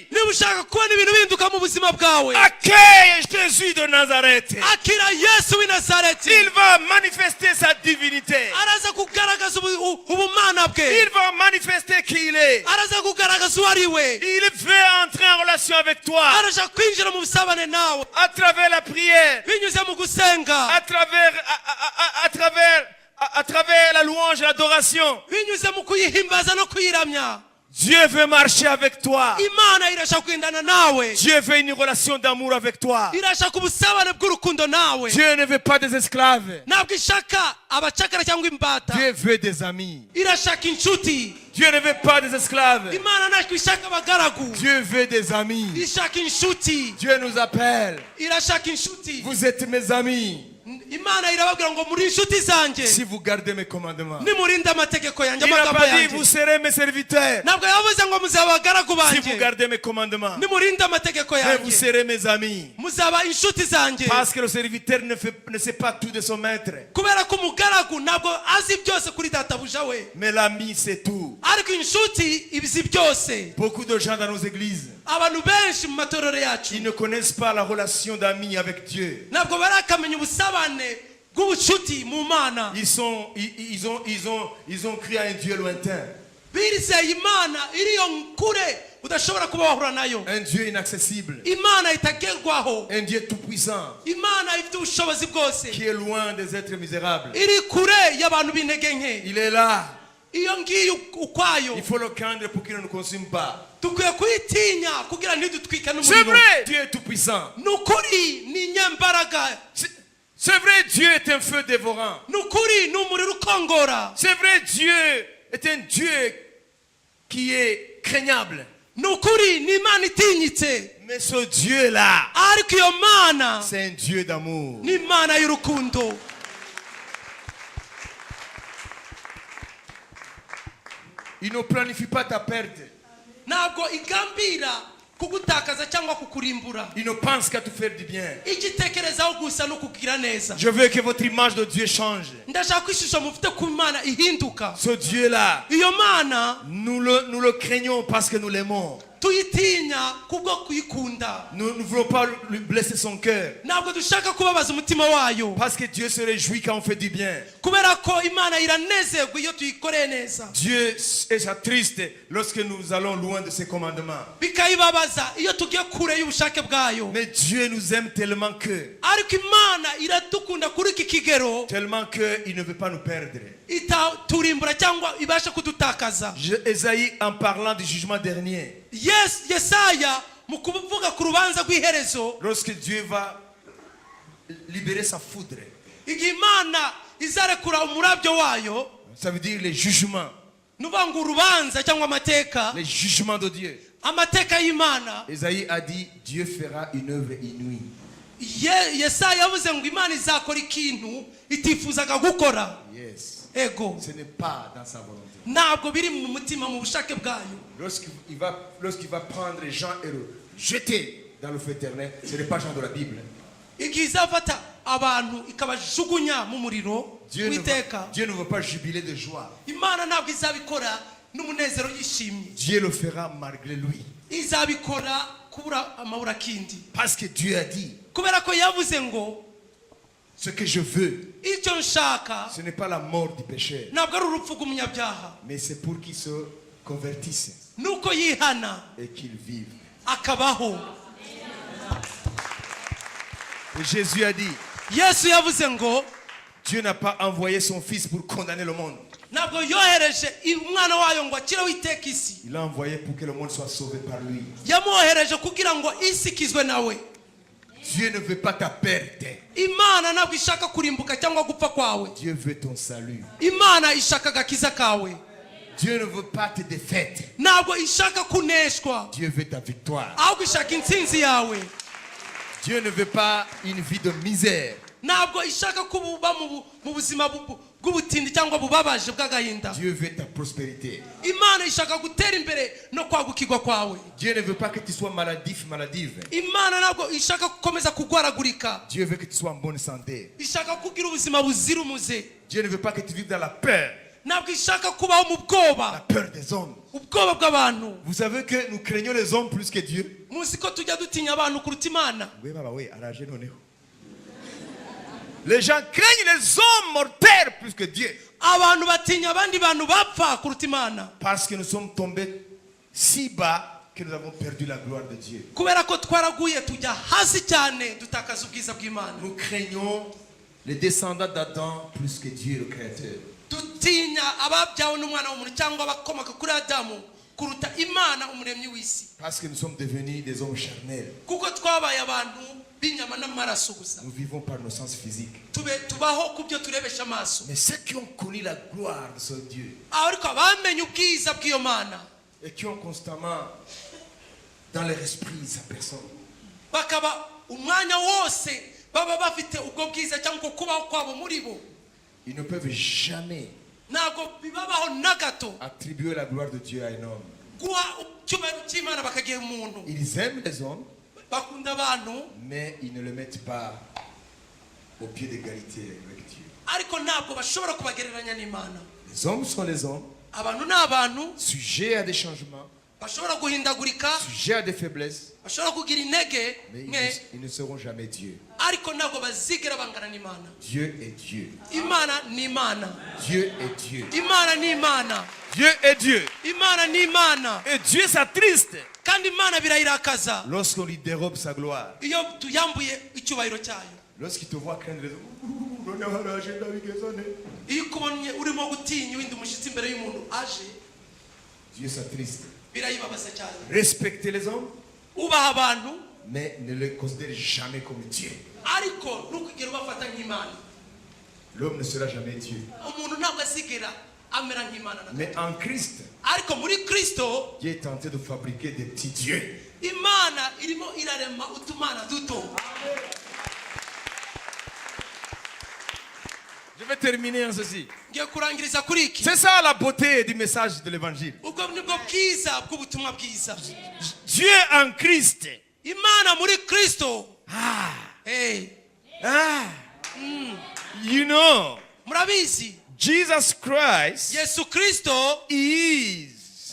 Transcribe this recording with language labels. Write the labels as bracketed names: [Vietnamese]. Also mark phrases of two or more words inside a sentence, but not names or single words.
[Kinyarwanda] Niba ushaka kubona ibintu bihinduka mu buzima bwawe, [French] accueille Jésus de Nazareth. [Kinyarwanda] akira Yesu w'i Nazareti. [French] Il va manifester sa divinité. [Kinyarwanda] Araza kugaragaza ubumana bwe. [French] Il va manifester qui il est. [Kinyarwanda] Araza kugaragaza uwo ari we. [French] Il veut entrer en relation avec toi [Kinyarwanda] Araja kwinjira mu busabane nawe [French] à travers la prière, [Kinyarwanda] binyuze mu gusenga, [French] à travers la louange et l'adoration. [Kinyarwanda] binyuze mu kuyihimbaza no kuyiramya. [French] Dieu veut marcher avec toi. [Kinyarwanda] Imana irashaka kugendana nawe. [French] Dieu veut une relation d'amour avec toi. [Kinyarwanda] Irashaka ubusabane bw'urukundo nawe. [French] Dieu ne veut pas des esclaves. [Kinyarwanda] Ntabwo ishaka abacakara cyangwa imbata. [French] Dieu veut des amis. [Kinyarwanda] Irashaka inshuti. [French] Dieu ne veut pas des esclaves. [Kinyarwanda] Imana ntabwo ishaka abagaragu. [French] Dieu veut des amis. [Kinyarwanda] Ishaka inshuti. [French] Dieu nous appelle. [Kinyarwanda] Irashaka inshuti. [French] Vous êtes mes amis [Kinyarwanda] Imana irababwira ngo muri inshuti zanjye [French] si vous gardez mes commandements. [Kinyarwanda] nimurinde amategeko yanjye, [French] Il n'a [Kinyarwanda] amagambo [French] pas dit [Kinyarwanda] yanjye. [French] vous serez mes serviteurs [Kinyarwanda] Ntabwo yavuze ngo muzaba abagaragu [French] si vous [Kinyarwanda] banjye [French] gardez mes commandements. [Kinyarwanda] nimurinde amategeko [French] Mais vous [Kinyarwanda] yanjye, [French] serez mes amis. [Kinyarwanda] muzaba inshuti zanjye. [French] Parce que le serviteur ne sait pas tout de son maître. [Kinyarwanda] Kubera ko umugaragu ntabwo azi byose kuri databuja we, [French] Mais l'ami c'est tout. [Kinyarwanda] ariko inshuti ibizi byose. [French] Beaucoup de gens dans nos églises, [Kinyarwanda] Abantu benshi mu matorero yacu [French] ils ne connaissent pas la relation d'amis avec Dieu. [Kinyarwanda] ntabwo barakamenya ubusabane bw'ubucuti mu Mana. [French] Ils ont cru à un Dieu lointain. [Kinyarwanda] Birizeye Imana iriyo kure udashobora kuba wahura nayo, [French] un Dieu inaccessible, [Kinyarwanda] imana itagerwaho, [French] un Dieu tout-puissant, [Kinyarwanda] imana ifite ubushobozi bwose, [French] qui est loin des êtres misérables. [Kinyarwanda] iri kure y'abantu b'intege nke. [French] Il est là. [Kinyarwanda] Iyo ngiyo ukwayo [French] Il faut le craindre pour qu'il ne nous consume pas. [Kinyarwanda] dukwiye kuyitinya kugira ntidutwike [French] C'est [Kinyarwanda] n'umuriro. [French] vrai, Dieu est tout-puissant. [Kinyarwanda] Ni ukuri ni nyembaraga, [French] C'est vrai, Dieu est un feu dévorant. [Kinyarwanda] ni ukuri ni umuriro ukongora, [French] C'est vrai, Dieu est un Dieu qui est craignable. [Kinyarwanda] ni ukuri ni imana itinyitse. [French] Mais ce Dieu-là, [Kinyarwanda] Ariko iyo mana [French] c'est un Dieu d'amour. [Kinyarwanda] ni imana y'urukundo. [French] Il ne planifie pas ta perte. [Kinyarwanda] Ntabwo igambira kugutakaza cyangwa kukurimbura, [French] Il ne pense qu'à te faire du bien. [Kinyarwanda] igitekerezaho gusa no kugira neza. [French] Je veux que votre image de Dieu change. [Kinyarwanda] Ndashaka ko ishusho mufite ku mana ihinduka. [French] Ce Dieu-là, [Kinyarwanda] Iyo mana [French] nous le craignons parce que nous l'aimons. [Kinyarwanda] tuyitinya kubwo kuyikunda, [French] Nous ne voulons pas lui blesser son cœur. [Kinyarwanda] ntabwo dushaka kubabaza umutima wayo, [French] Parce que Dieu se réjouit quand on fait du bien. [Kinyarwanda] kubera ko imana iranezerwa iyo tuyikoreye neza, [French] Dieu est triste lorsque nous allons loin de ses commandements. [Kinyarwanda] bikayibabaza iyo tugiye kure y'ubushake bwayo. [French] Mais Dieu nous aime tellement [Kinyarwanda] Ariko imana iradukunda kuri iki kigero [French] qu'il ne veut pas nous perdre. [Kinyarwanda] itaturimbura cyangwa ibasha kudutakaza. [French] Esaïe, en parlant du jugement dernier, [Kinyarwanda] Yesaya mu kuvuga ku rubanza rw'iherezo, [French] lorsque Dieu va libérer sa foudre, [Kinyarwanda] igihe imana izarekura umurabyo wayo, [French] ça veut dire les jugements, [Kinyarwanda] nuvuga ngo urubanza cyangwa amateka, [French] les jugements de Dieu. [Kinyarwanda] amateka y'imana. [French] Esaïe a dit, Dieu fera une œuvre inouïe. [Kinyarwanda] Yesaya yavuze ngo imana izakora ikintu itifuzaga gukora. Yes. Ego, [French] Ce n'est pas dans sa volonté. [Kinyarwanda] ntabwo biri mu mutima, mu bushake bwayo. [French] Lorsqu'il va prendre Jean et le jeter dans le feu éternel, ce n'est pas Jean de la Bible. [Kinyarwanda] Igihe izafata abantu ikabajugunya mu muriro w'iteka, [French] Dieu ne veut pas jubiler de joie. [Kinyarwanda] imana ntabwo izabikora n'umunezero yishimye, [French] Dieu le fera malgré lui. [Kinyarwanda] izabikora kubura amabura kindi, [French] Parce que Dieu a dit, [Kinyarwanda] kubera ko yavuze ngo [French] ce que je veux, [Kinyarwanda] icyo nshaka [French] ce n'est pas la mort du pécheur, [Kinyarwanda] ntabwo ari urupfu rw'umunyabyaha, [French] mais c'est pour qu'il se convertisse [Kinyarwanda] nuko yihana [French] et qu'il vive. [Kinyarwanda] akabaho. [French] Et Jésus a dit, [Kinyarwanda] Yesu yavuze ngo [French] Dieu n'a pas envoyé son fils pour condamner le monde. [Kinyarwanda] ntabwo yohereje umwana wayo ngo akireho iteka isi, [French] Il l'a envoyé pour que le monde soit sauvé par lui. [Kinyarwanda] yamwohereje kugira ngo isi ikizwe nawe. [French] Dieu ne veut pas ta perte. [Kinyarwanda] Imana ntabwo ishaka kurimbuka cyangwa gupfa kwawe, [French] Dieu veut ton salut. [Kinyarwanda] imana ishaka agakiza kawe. [French] Dieu ne veut pas tes défaites. [Kinyarwanda] Ntabwo ishaka kuneshwa, [French] Dieu veut ta victoire. [Kinyarwanda] ahubwo ishaka intsinzi yawe. [French] Dieu ne veut pas une vie de misère. [Kinyarwanda] Ntabwo ishaka kuba mu buzima bw'ubutindi cyangwa bubabaje bw'agahinda. [French] Dieu veut ta prospérité. [Kinyarwanda] Imana ishaka gutera imbere no kwagukirwa kwawe. [French] Dieu ne veut pas que tu sois maladive. [Kinyarwanda] Imana ntabwo ishaka gukomeza kugwaragurika, [French] Dieu veut que tu sois en bonne santé. [Kinyarwanda] ishaka kugira ubuzima buzira umuze. [French] Dieu ne veut pas que tu vives dans la peur. [Kinyarwanda] Ntabwo ishaka kubaho mu [French] La [Kinyarwanda] bwoba, [French] peur des hommes. [Kinyarwanda] ubwoba bw'abantu. [French] Vous savez que nous craignons les hommes plus que Dieu. [Kinyarwanda] Muzi ko tujya dutinya abantu kuruta Imana. [French] Oui, baba, oui, arrangez nos néos. Les gens craignent les hommes mortels plus que Dieu. [Kinyarwanda] Abantu batinya abandi bantu bapfa kuruta Imana, [French] Parce que nous sommes tombés si bas que nous avons perdu la gloire de Dieu. [Kinyarwanda] kubera ko twaraguye tujya hasi cyane dutakaza ubwiza bw'Imana. [French] Nous craignons les descendants d'Adam plus que Dieu le Créateur. [Kinyarwanda] Dutinya ababyawe n'umwana w'umuntu cyangwa abakomoka kuri Adamu kuruta Imana umuremyi w'isi, [French] Parce que nous sommes devenus des hommes charnels. [Kinyarwanda] kuko twabaye abantu b'inyama n'amaraso gusa. [French] Nous vivons par nos sens physiques. [Kinyarwanda] Tubaho ku byo turebesha amaso. [French] Mais ceux qui ont connu la gloire de ce Dieu [Kinyarwanda] Ariko abamenye ubwiza bw'iyo Mana [French] et qui ont constamment dans leur esprit sa personne, [Kinyarwanda] bakaba umwanya wose baba bafite ubwo bwiza cyangwa kubaho kwabo muri bo, [French] ils ne peuvent jamais [Kinyarwanda] ntabwo bibabaho na gato [French] attribuer la gloire de Dieu à un homme. [Kinyarwanda] guha icyubahiro cy'Imana bakagiha umuntu. [French] Ils aiment les hommes, [Kinyarwanda] Bakunda abantu [French] mais ils ne le mettent pas au pied d'égalité avec Dieu. [Kinyarwanda] ariko ntabwo bashobora kubagereranya n'Imana. [French] Les hommes sont les hommes, [Kinyarwanda] Abantu ni abantu [French] sujets à des changements, [Kinyarwanda] bashobora guhindagurika, [French] sujets à des faiblesses, [Kinyarwanda] bashobora kugira intege [French] mais [Kinyarwanda] nke, [French] ils ne seront jamais Dieu. [Kinyarwanda] ariko ntabwo bazigera bangana n'Imana. [French] Dieu est Dieu. [Kinyarwanda] Imana ni Imana. [French] Dieu est Dieu. [Kinyarwanda] Imana ni Imana. [French] Dieu est Dieu. [Kinyarwanda] Imana ni Imana. [French] Et Dieu s'attriste [Kinyarwanda] Kandi Imana birayirakaza [French] lorsqu'on lui dérobe sa gloire. [Kinyarwanda] iyo tuyambuye icyubahiro cyayo. [French] Lorsqu'il te voit craindre les autres. [Kinyarwanda] Iyo ukubonye urimo gutinya uwindi umushyitsi imbere y'umuntu aje, [French] Dieu s'attriste. [Kinyarwanda] birayibabaza cyane. [French] Respectez les hommes, [Kinyarwanda] Ubaha abantu [French] mais ne les considérez jamais comme Dieu. [Kinyarwanda] ariko ntukigere ubafata nk'Imana. [French] L'homme ne sera jamais Dieu. [Kinyarwanda] Umuntu ntabwo azigera amera nk'Imana na [French] Mais [Kinyarwanda] gato. [French] en Christ, [Kinyarwanda] Ariko muri Kristo [French] Dieu est tenté de fabriquer des petits dieux. [Kinyarwanda] Imana irimo irarema utumana duto. [French] Je vais terminer en ceci. [Kinyarwanda] Ngiye kurangiriza kuri iki. [French] C'est ça la beauté du message de l'évangile. [Kinyarwanda] Ubwo nibwo bwiza bw'ubutumwa bwiza. [French] Dieu en Christ. [Kinyarwanda] Imana muri Kristo. Ah, Hey, [English] you know, [Kinyarwanda] murabizi Jesus Christ Yesu Kristo [English] is